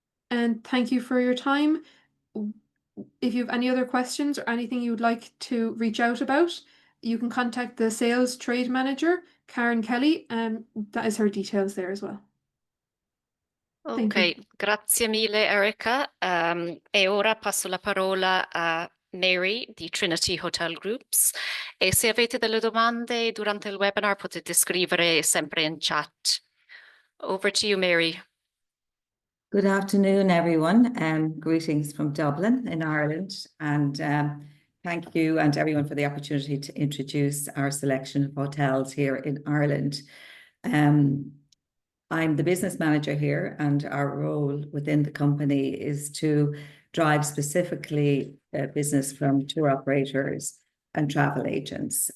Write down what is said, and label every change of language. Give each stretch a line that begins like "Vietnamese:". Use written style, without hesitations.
English: And thank you for your time. If you have any other questions or anything you would like to reach out about, you can contact the sales trade manager, Karen Kelly, and that is her details there as well.
Italian: Ok, grazie mille Erica. E ora passo la parola a Mary di Trinity Hotel Groups, e se avete delle domande durante il webinar potete scrivere sempre in chat.
English: Over to you, Mary. Good afternoon, everyone. Greetings from Dublin in Ireland, and thank you and everyone for the opportunity to introduce our selection of hotels here in Ireland. I'm the business manager here, and our role within the company is to drive specifically business from tour operators and travel agents.